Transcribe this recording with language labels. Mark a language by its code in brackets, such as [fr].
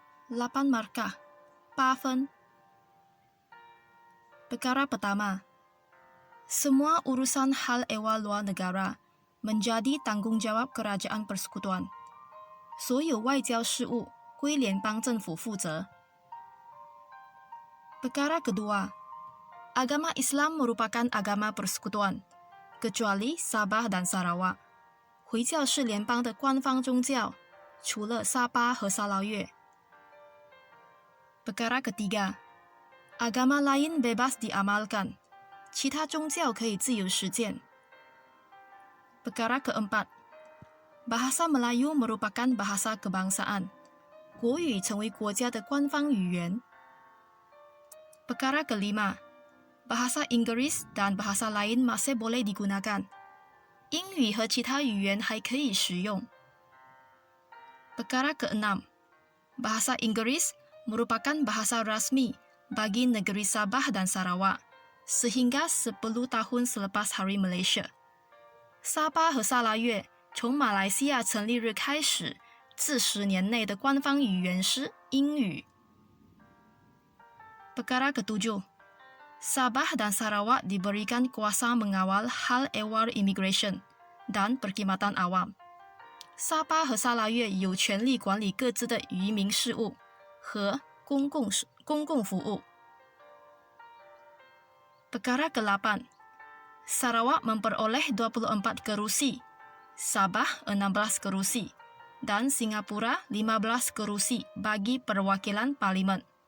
[ms] 8 markah, 8分。 Perkara pertama, semua urusan hal ehwal luar negara menjadi tanggung jawab Kerajaan Persekutuan。 [zh] 所有外交事务归联邦政府负责。 [ms] Perkara kedua, agama Islam merupakan agama persekutuan, kecuali Sabah dan Sarawak。 [zh] 回教是联邦的官方宗教，除了沙巴和沙捞越。 [ms] Perkara ketiga, agama lain bebas diamalkan， [zh] 其他宗教可以自由实践。 [ms] Perkara keempat, bahasa Melayu merupakan bahasa kebangsaan， [zh] 国语成为国家的官方语言。 [ms] Perkara kelima, bahasa Inggris dan bahasa lain masih boleh digunakan。 [zh] 英语和其他语言还可以使用。 [ms] Perkara keenam, bahasa Inggris merupakan bahasa rasmi bagi negeri Sabah dan Sarawak sehingga 10 tahun selepas Hari Malaysia。 [zh] 沙巴和沙拉越从马来西亚成立日开始，至10年内的官方语言是英语。 [ms] Perkara ketujuh, Sabah dan Sarawak diberikan kuasa mengawal hal ehwal immigration dan perkhidmatan awam。 [zh] 沙巴和沙拉越有权利管理各自的移民事务和公共服务。 [ms] Perkara ke-8, Sarawak memperoleh 24 kerusi, Sabah 16 kerusi, dan Singapura 15 kerusi bagi perwakilan parlimen。